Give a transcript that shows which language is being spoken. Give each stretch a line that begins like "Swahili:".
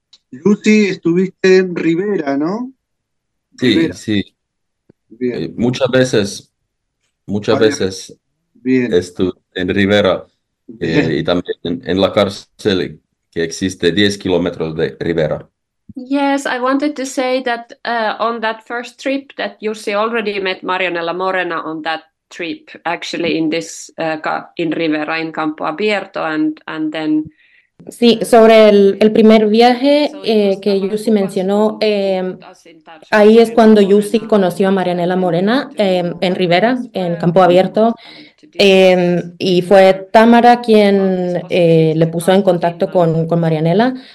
Spanish: Lucy, estuviste en Rivera, ¿no? Sí, Rivera. Sí. Bien. Muchas veces bien. Estuve en Rivera y también en la cárcel que existe 10 kilómetros de Rivera.
English: Yes, I wanted to say that on that first trip that Jussi already met Marianella Morena on that trip, actually in this in Rivera, in Campo Abierto, and then.
Spanish: Sí, sobre el primer viaje que Jussi mencionó, ahí es cuando Jussi conoció a Marianella Morena en Rivera, en Campo Abierto, y fue Tamara quien le puso en contacto con Marianella.